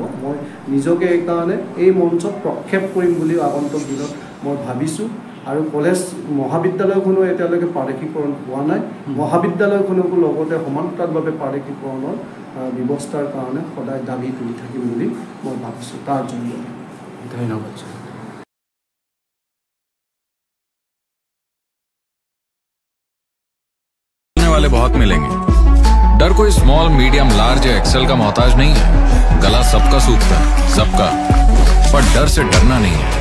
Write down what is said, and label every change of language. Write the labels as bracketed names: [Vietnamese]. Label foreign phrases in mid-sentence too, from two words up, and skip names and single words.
[Assamese] মই নিজকে এইকাৰণে এই মঞ্চত প্ৰক্ষেপ কৰিম বুলি আগন্তুক দিনত মই ভাবিছোঁ। আৰু কলেজ মহাবিদ্যালয়খনো এতিয়ালৈকে প্ৰাদেশিকৰণ হোৱা নাই। মহাবিদ্যালয়খনকো লগতে সমান্তৰালভাৱে প্ৰাদেশিকৰণৰ ব্যৱস্থাৰ কাৰণে সদায় দাবী তুলি থাকিম বুলি মই ভাবিছোঁ। তাৰ জৰিয়তে ধন্যবাদ। [Hindi] वाले बहुत मिलेंगे। डर कोई स्मॉल, मीडियम, लार्ज या एक्सेल का मोहताज नहीं है। गला सबका सूखता है, सबका, पर डर से डरना नहीं है।